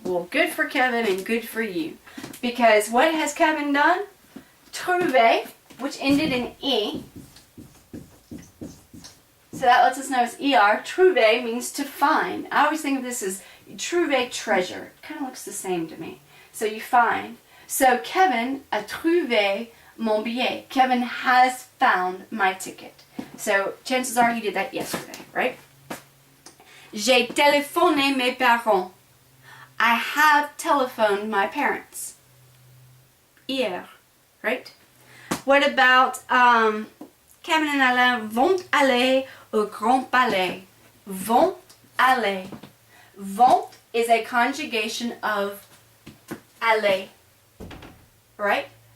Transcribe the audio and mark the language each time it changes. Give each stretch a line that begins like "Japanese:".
English: Well, good for Kevin and good for you. Because what has Kevin done? Trouvé, which ended in E. So that lets us know it's ER. Trouvé means to find. I always think of this as trouvé treasure. It kind of looks the same to me. So you find.
French: So Kevin a trouvé mon billet.
English: Kevin has found my ticket. So chances are he did that yesterday, right?
French: J'ai téléphoné mes parents.
English: I have telephoned my parents. Hier, right? What about Kevin and Alain
French: vont aller au Grand Palais?
English: Vont aller. Vont is a conjugation of aller, right?